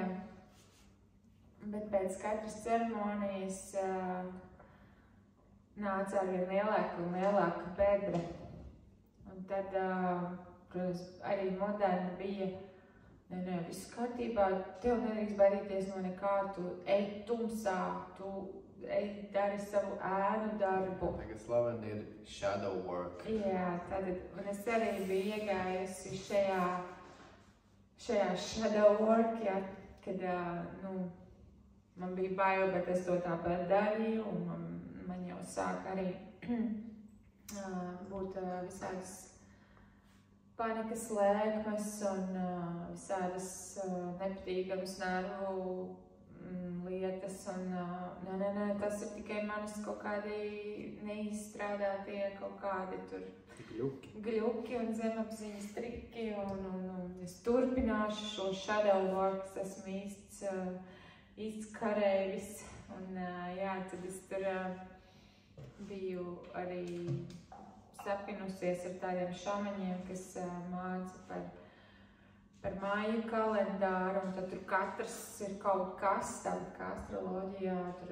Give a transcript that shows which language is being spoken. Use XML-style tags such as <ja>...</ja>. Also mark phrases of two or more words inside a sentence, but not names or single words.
<lv>Bet pēc katras ceremonijas nāca arvien lielāka un lielāka bedre. Un tad, protams, arī moderni bija, viss kārtībā, tev nedrīkst baidīties no nekā, tu ej tumsā, tu ej dari savu ēnu darbu. Tagad slaveni ir</lv> <en>shadow work.</en> <lv>Jā, tātad, un es arī biju iegājusi šajā</lv> <en>shadow work,</en> <lv>ja, kad, man bija bail, bet es to tāpēc darīju, un man jau sāk arī būt visādas panikas lēkmes un visādas nepatīkamas nervu lietas, un nē, tas ir tikai manas kaut kādi neizstrādātie kaut kādi tur gļuki un zemapziņas triki, un es turpināšu šo</lv> <en>shadow work,</en> <lv>es esmu īsts karēvis, un jā, tad es tur biju arī sapinusies ar tādiem šamaņiem, kas māca par māju kalendāru, un tad tur katrs ir kaut kas, tāda kā astroloģijā, tur</lv>